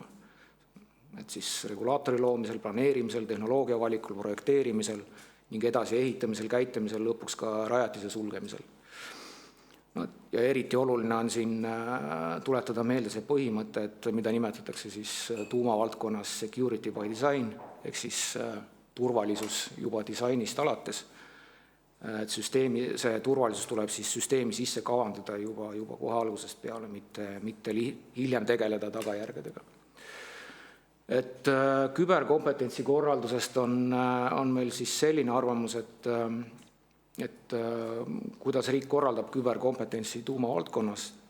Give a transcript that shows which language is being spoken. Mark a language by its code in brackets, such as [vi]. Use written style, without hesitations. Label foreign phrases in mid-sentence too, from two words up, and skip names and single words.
[et] Et siis regulaatori loomisel, planeerimisel, tehnoloogia valikul, projekteerimisel ning edasi ehitamisel, käitamisel, lõpuks ka rajatise sulgemisel. Ja eriti oluline on siin tuletada meelde see põhimõte, et mida nimetatakse siis tuumavaldkonnas [en] security by design, [et] ehk siis turvalisus juba disainist alates. Et see turvalisus tuleb siis süsteemi sisse kavandada juba kohe algusest peale, mitte hiljem tegeleda tagajärgedega. Et küberkompetentsi korraldusest on meil siis selline arvamus, et kuidas riik korraldab küberkompetentsi tuumavaldkonnast.